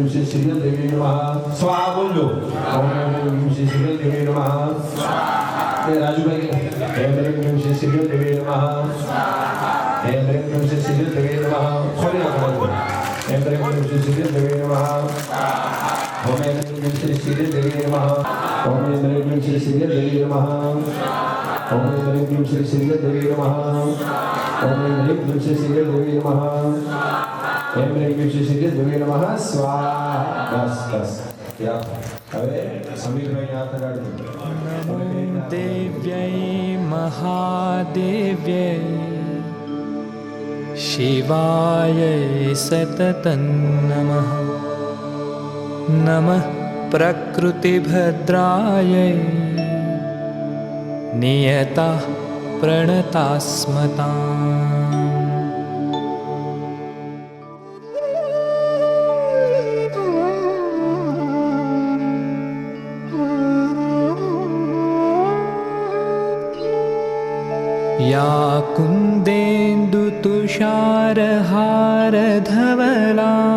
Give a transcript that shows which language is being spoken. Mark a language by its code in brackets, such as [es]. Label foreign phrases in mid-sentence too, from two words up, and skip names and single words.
[sa] श्री देवी नमः स्वाहा बोलो ओम नमः श्री श्री देवी नमः स्वाहा राजू भाई ओम नमः श्री श्री देवी नमः स्वाहा ओम नमः श्री श्री देवी नमः खोलिए ओम नमः श्री श्री देवी नमः स्वाहा ओम नमः श्री श्री देवी नमः ओम नमः श्री श्री देवी नमः ओम नमः श्री श्री देवी नमः ओम नमः श्री श्री देवी नमः ओम नमः श्री श्री देवी नमः स्वाहा [hi] बस बस क्या अरे समीर भाई हाथ लगा दो [sa] देव्यै महादेव्यै शिवायै सततं नमः नमः प्रकृतिभद्रायै नियतः प्रणतास्मताम् या कुन्देन्दुतुषारहारधवला